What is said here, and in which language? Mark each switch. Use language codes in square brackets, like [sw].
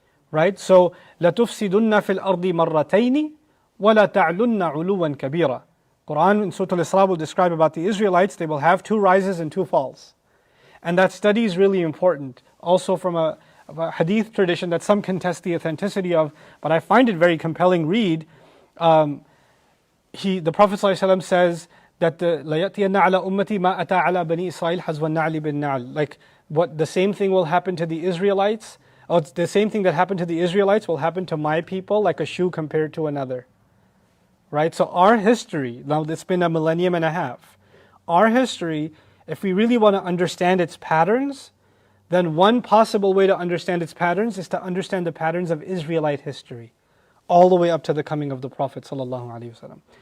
[en] Right? So, [ar] لَتُفْسِدُنَّ فِي الْأَرْضِ مَرَّتَيْنِ وَلَا تَعْلُنَّ عُلُوًا كَبِيرًا. [en] Quran in Surah Al-Isra will describe about the Israelites, they will have 2 rises and 2 falls. And that study is really important. Also from a hadith tradition that some contest the authenticity of, but I find it very compelling read. The Prophet ﷺ says that [ar] لَيَأْتِيَنَّ عَلَى أُمَّتِي مَا أَتَى عَلَى بَنِي إِسْرَائِيلَ حَزْوَ النَّعْلِ بِالنَّعْلِ. [en] Like the same thing will happen to the Israelites, or the same thing that happened to the Israelites will happen to my people, like a shoe compared to another. Right? So our history, now it's been a millennium and a half. Our history, if we really want to understand its patterns, then one possible way to understand its patterns is to understand the patterns of Israelite history, all the way up to the coming of the Prophet ﷺ.